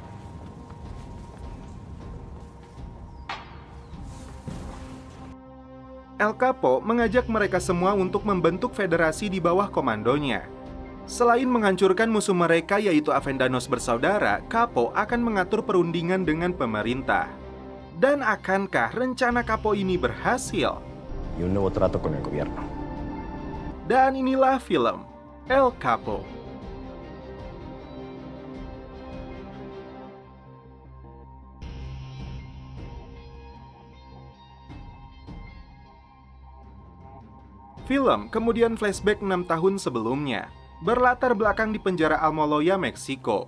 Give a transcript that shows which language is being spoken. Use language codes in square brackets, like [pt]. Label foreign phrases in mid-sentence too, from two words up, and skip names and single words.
[id] El Capo mengajak mereka semua untuk membentuk federasi di bawah komandonya. Selain menghancurkan musuh mereka yaitu Avendaños bersaudara, Capo akan mengatur perundingan dengan pemerintah. Dan akankah rencana Capo ini berhasil? [es] Y un nuevo trato con el gobierno. [id] Dan inilah film El Capo. Film kemudian flashback 6 tahun sebelumnya, berlatar belakang di penjara Almoloya, Meksiko.